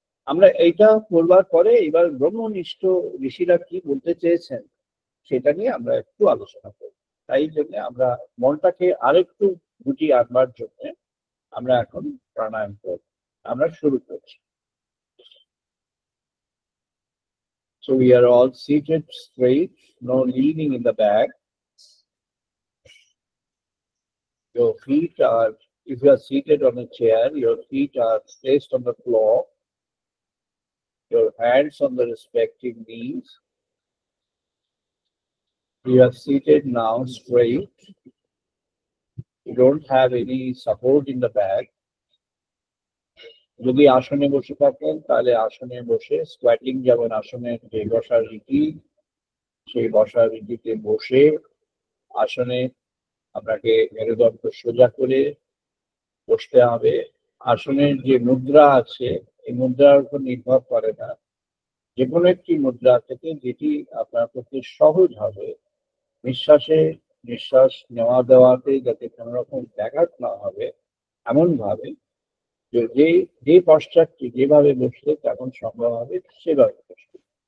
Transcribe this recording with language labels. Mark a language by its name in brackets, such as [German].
[Bangla] আমরা এইটা করবার পরে এবার ব্রহ্মনিষ্ঠ ঋষিরা কি বলতে চেয়েছেন সেটা নিয়ে আমরা একটু আলোচনা করব। তাই জন্য আমরা মনটাকে আরেকটু গুটিয়ে আনবার জন্য আমরা এখন প্রাণায়াম করব। আমরা শুরু করছি। [English] So we are all seated straight, no leaning in the back. Your feet are, if you are seated on a chair, your feet are placed on the floor, your hands on the respective knees. You are seated now straight. You don't have any support in the back. [Bangla] যদি আসনে বসে থাকেন তাহলে আসনে বসে squatting, যেমন আসনের যে বসার রীতি, সেই বসার রীতিতে বসে আসনে আপনাকে মেরুদণ্ড সোজা করে বসতে হবে। আসনের যে মুদ্রা আছে এই মুদ্রার উপর নির্ভর করে না, যে কোনো একটি মুদ্রা থেকে যেটি আপনার পক্ষে সহজ হবে, নিঃশ্বাস নেওয়া দেওয়াতে যাতে কোনো রকম ব্যাঘাত না হবে, এমন ভাবে যে পশ্চাৎটি যেভাবে বসলে তেমন সম্ভব হবে সেভাবে বসবে।